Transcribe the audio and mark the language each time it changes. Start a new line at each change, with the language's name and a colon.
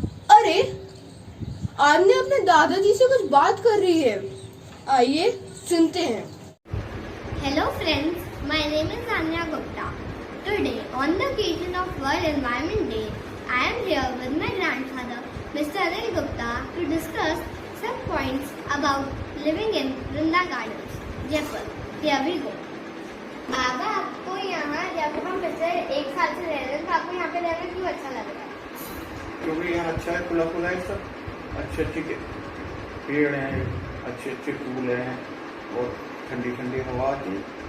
Hindi: अरे आन्या अपने दादाजी से कुछ बात कर रही है, आइए सुनते हैं।
English: Hello friends, my name is Anya Gupta. Today, on the occasion of World Environment Day, I am here with my grandfather, Mr. Anil Gupta, to discuss some points about living in Vrinda Gardens, Jaipur. Here we go.
Hindi: बाबा, आपको यहाँ जब हम पिछले 1 साल से रह रहे हैं तो आपको यहाँ पे रहना क्यों अच्छा लग रहा है? क्योंकि यहाँ अच्छा है, खुला खुला है सब, अच्छे पेड़ हैं, अच्छे फूल हैं और ठंडी ठंडी हवा आती है।